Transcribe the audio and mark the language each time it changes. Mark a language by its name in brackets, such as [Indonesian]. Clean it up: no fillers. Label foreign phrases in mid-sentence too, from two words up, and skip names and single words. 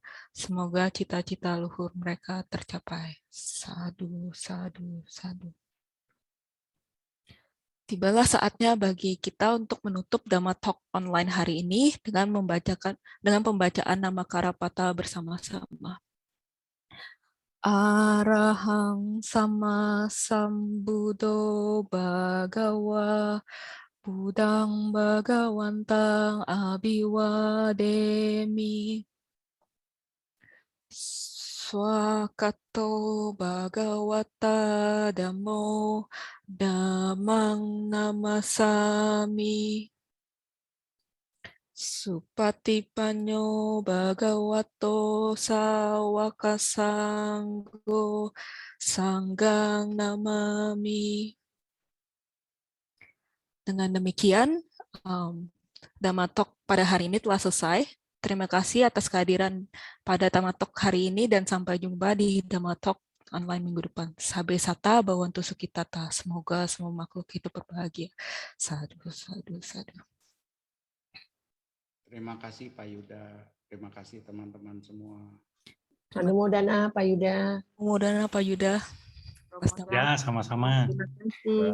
[Indonesian] Semoga cita-cita luhur mereka tercapai. [Pali] Sadu, sadu, sadu. [Indonesian] Tibalah saatnya bagi kita untuk menutup Dhamma Talk online hari ini dengan pembacaan nama Karapata bersama-sama. [Pali] Arahang sama sambuddho bhagawa Buddhang bhagawantang abhiwademi Swakato bhagavata dhammo dhammang namasami Supatipanyo bhagavato sawaka sanggo sanggang namami. [Indonesian] Dengan demikian, Dhamma Talk pada hari ini telah selesai. Terima kasih atas kehadiran pada Dhamma Talk hari ini dan sampai jumpa di Dhamma Talk online minggu depan. [Pali] Sabe sata bawantu sukitata. [Indonesian] Semoga semua makhluk hidup berbahagia. [Pali] Sadu, sadu, sadu. [Indonesian] Terima kasih Pak Yuda. Terima kasih teman-teman semua. Anumodana Pak Yuda. Anumodana Pak Yuda. Ya, sama-sama. Terima kasih.